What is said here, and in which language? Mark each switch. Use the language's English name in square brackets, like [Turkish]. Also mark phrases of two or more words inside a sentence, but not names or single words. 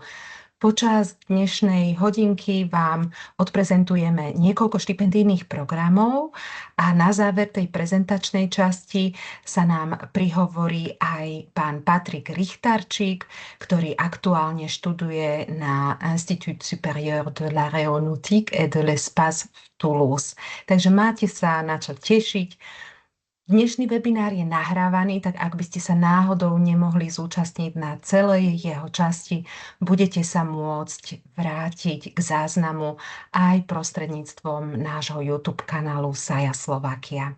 [Slovak] Počas dnešnej hodinky vám odprezentujeme niekoľko štipendijných programov a na záver tej prezentačnej časti sa nám prihovorí aj pán Patrik Richtarčík, ktorý aktuálne študuje na Institut supérieur de l'aéronautique et de l'espace v Toulouse. Takže máte sa na čo tešiť. Dnešný webinár je nahrávaný, tak ak by ste sa náhodou nemohli zúčastniť na celej jeho časti, budete sa môcť vrátiť k záznamu aj prostredníctvom nášho YouTube kanálu SAJA Slovakia.